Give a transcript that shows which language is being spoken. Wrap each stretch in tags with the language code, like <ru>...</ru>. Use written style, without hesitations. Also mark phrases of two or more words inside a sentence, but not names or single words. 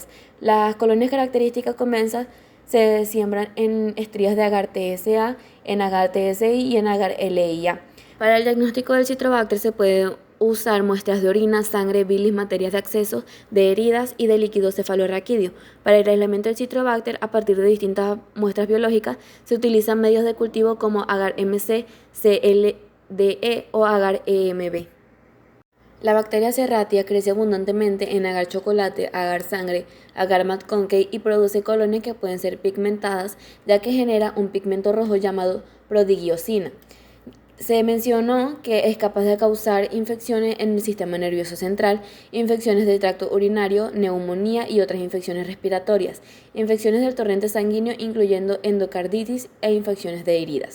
<es>Las colonias características convexas se siembran en estrías de agar TSA, en agar TSI y en agar LIA. Para el diagnóstico del Citrobacter se puede usar muestras de orina, sangre, bilis, materias de acceso, de heridas y de líquido cefalorraquídeo. Para el aislamiento del Citrobacter a partir de distintas muestras biológicas se utilizan medios de cultivo como agar-MC, CLDE o agar-EMB. La bacteria Serratia crece abundantemente en agar chocolate, agar sangre, agar McConkey y produce colonias que pueden ser pigmentadas, ya que genera un pigmento rojo llamado prodigiosina. Se mencionó que es capaz de causar infecciones en el sistema nervioso central, infecciones del tracto urinario, neumonía y otras infecciones respiratorias, infecciones del torrente sanguíneo incluyendo endocarditis e infecciones de heridas.</es>